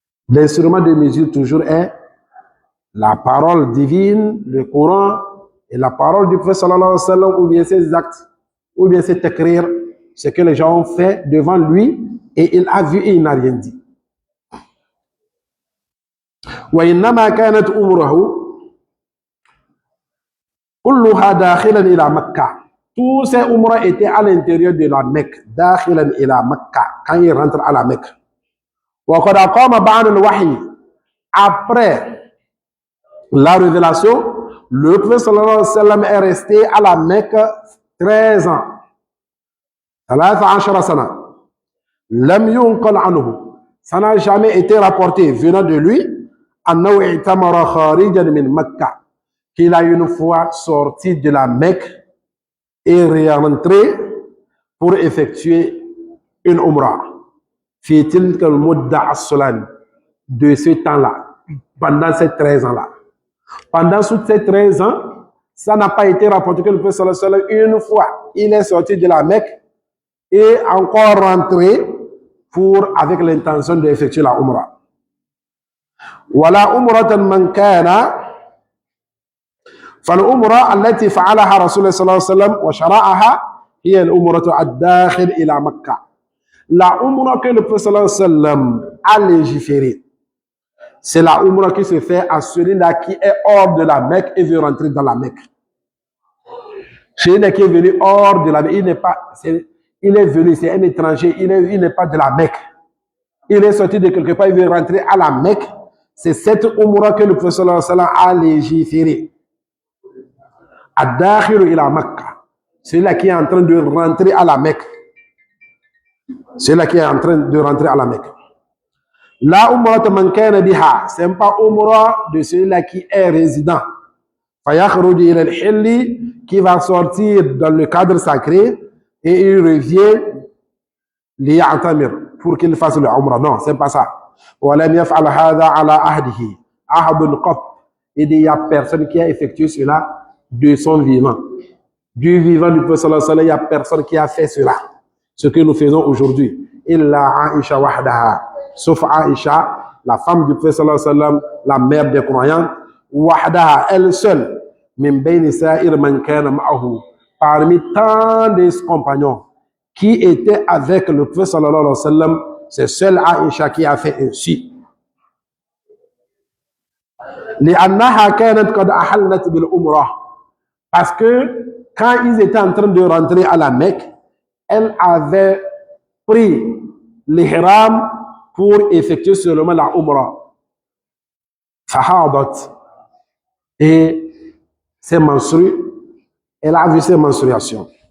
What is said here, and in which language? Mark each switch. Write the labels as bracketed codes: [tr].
[fr] L'instrument de mesure toujours est la parole divine, le Coran et la parole du prophète sallallahu alayhi wa sallam, ou bien ses actes, ou bien ses écrire, ce que les gens ont fait devant lui et il a vu et il n'a rien dit. [ar] وإنما كانت أمره كلها داخلا إلى مكة. [fr] Tous ces umrahs étaient à l'intérieur de la Mecque, [ar] داخلا إلى مكة, [fr] quand ils rentrent à la Mecque. [ar] وقد أقام بعد الوحي, [fr] après la révélation, le prophète sallallahu alayhi wa sallam est resté à la Mecque 13 ans. [ar] 13 سنة. لم ينقل عنه. [fr] Ça n'a jamais été rapporté venant de lui [ar] أنه اعتمر خارجا من مكة, [fr] qu'il a une fois sorti de la Mecque et rentré pour effectuer une umrah. [ar] في تلك المدة الصلان, [fr] de ce temps-là, pendant ces 13 ans-là. Pendant tous ces 13 ans, ça n'a pas été rapporté que le prophète sallallahu alayhi wa sallam, une fois, il est sorti de la Mecque et encore rentré avec l'intention d'effectuer la umrah. [ar] ولا أمرة من كان فالأمرة التي فعلها رسول الله صلى الله عليه وسلم وشرعها هي الأمرة الداخل إلى مكة. [fr] La umrah que le prophète sallallahu alayhi wa sallam a légiféré, c'est la umrah qui se fait à celui-là qui est hors de la Mecque et veut rentrer dans la Mecque. Celui-là qui est venu hors de la Mecque, il est venu, c'est un étranger, il n'est pas de la Mecque. Il est sorti de quelque part, il veut rentrer à la Mecque. C'est cette umrah que le prophète sallallahu alayhi wa sallam a légiféré. [ar] Ad-dakhilu ila Makkah. [fr] Celui-là qui est en train de rentrer à la Mecque. Celui-là qui est en train de rentrer à la Mecque. [ar] La umrah man kana biha, [fr] c'est pas umrah de celui-là qui est résident. [ar] Fayakhruju ila al-hilli, [fr] qui va sortir dans le cadre sacré et il revient liya'tamir, pour qu'il fasse le umrah. Non, c'est pas ça. [ar] ولم يفعل هذا على عهده أحد قط. [fr] Il n'y a personne qui a effectué cela de son vivant. Du vivant du prophète sallallahu alayhi wa sallam, il n'y a personne qui a fait cela. Ce que nous faisons aujourd'hui. [ar] Illa Aisha wahdaha. [fr] Sauf Aisha, la femme du prophète sallallahu alayhi wa sallam, la mère des croyants. [ar] Wahdaha, [fr] elle seule. [ar] Min bayni sa'ir man kana ma'ahu. [fr] Parmi tant de compagnons qui étaient avec le prophète sallallahu alayhi wa sallam, c'est seule Aïcha qui a fait ainsi. [ar] لأنها كانت قد أحلت بالعمرة. [fr] Parce que quand ils étaient en train de rentrer à la Mecque, elle avait pris l'ihram pour effectuer seulement la umrah. Fahadat. Et ses menstrues, elle a vu ses menstruations.